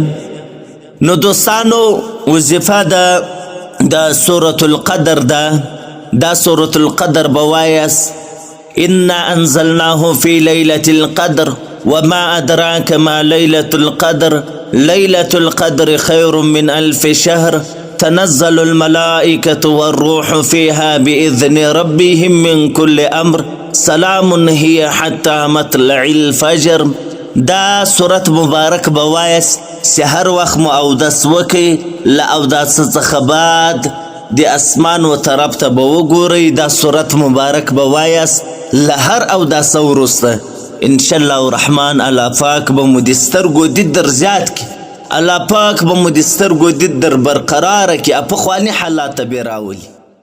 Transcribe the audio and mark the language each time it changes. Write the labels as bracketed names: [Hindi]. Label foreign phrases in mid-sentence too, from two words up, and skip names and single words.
[Pashto] نو دوستانو وظیفه ده د سورة القدر ده. دا سورة القدر به وایاست [Arabic] انا انزلناه فی لیلة القدر وما ادراک ما لیلة القدر لیلة القدر خیر من الف شهر تنزل الملائکة والروح فيها بإذن ربهم من كل امر سلام هي حتى مطلع الفجر. [Pashto] دا صورت مبارک به وایاست چې هر وخت مو اودس وکئ، له اودس څخه بعد د اسمان و طرف ته به وګورئ. دا صورت مبارک به وایاست له هر اودس وروسته [Arabic] انشاءالله الرحمن [Pashto] الله پاک به مو د سترګو دید در زیات کړي، الله پاک به مو د سترګو دید در برقراره کړي، پخواني حالات به یې راولي.